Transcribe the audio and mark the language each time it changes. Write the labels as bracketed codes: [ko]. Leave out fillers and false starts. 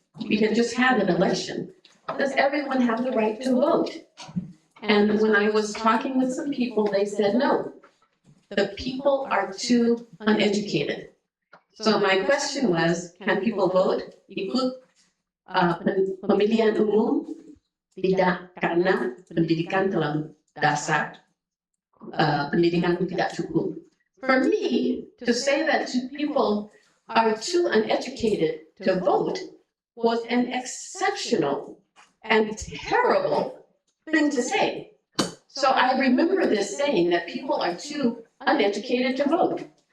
[en] We can just have an election. Does everyone have the right to vote? And when I was talking with some people, they said no. The people are too uneducated. So my question was, can people vote? [id] Ikut pemilihan umum? Tidak, karena pendidikan terlalu dasar. Pendidikan tidak cukup. [en] For me, to say that people are too uneducated to vote was an exceptional and terrible thing to say. So I remember this saying that people are too uneducated to vote.